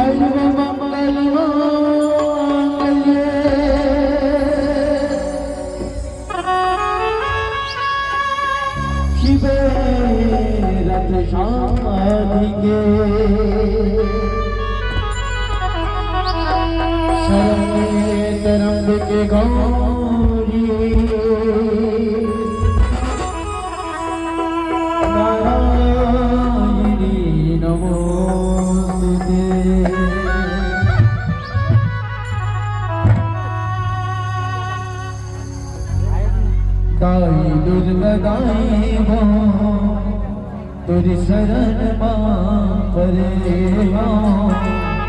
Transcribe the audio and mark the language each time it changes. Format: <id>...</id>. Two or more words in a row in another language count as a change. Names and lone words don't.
<sa>शिवे रथ साधिके शरण्ये त्र्यंबके गौरी नारायणी नमोस्तुते।</sa> <hne>दाई दुर्गा दाई हो तुरी शरण मां परे हो।</hne>